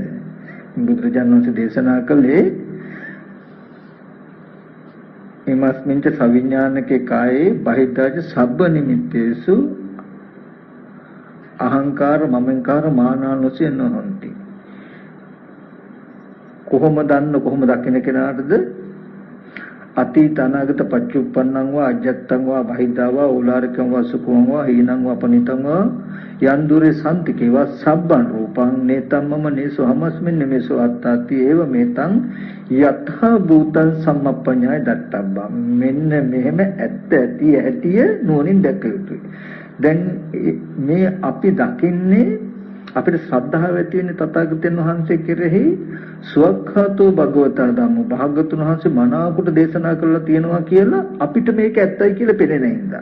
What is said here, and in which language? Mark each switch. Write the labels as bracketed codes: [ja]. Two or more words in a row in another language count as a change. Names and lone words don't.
[si] බුදුරජාණන් වහන්සේ දේශනා කළේ [pi] එමස්මින්ච සවිඥානිකේ කායේ බහිද්දාච සබ්බ නිමිත්තේසු අහංකාර මමංකාර මානානුසය නොහොಂತಿ. [si] කොහොම දකින්න කෙනාටද [pi] අතීත අනාගත පච්චුප්පන්නං වා අජත්තං වා බහිද්ධා වා ඕලාරිකං වා සුඛං වා හීනං වා පනිතං වා යන්දුරේ සම්තිකේ වා සබ්බං රූපං නේතම්මම නේසෝ හමස්මින් නමේසෝ අත්තාති ඒව මේතං යතහ භූතං සම්මප්පඤ්ඤාය දත්තබ්බං. [si] මෙන්න මෙහෙම ඇත්ත ඇති ඇතිය නුවණින් දැක යුතුයි. දැන් මේ අපි දකින්නේ අපිට ශ්‍රද්ධාව ඇති වෙන්නේ තථාගතයන් වහන්සේ කෙරෙහි [pi] සුවක්ඛාතෝ භගවතා ධම්මෝ [si] භාගතුන් වහන්සේ මනාවකට දේශනා කරලා තියෙනවා කියලා අපිට මේක ඇත්තයි කියලා පේන්නේ නැහින්දා.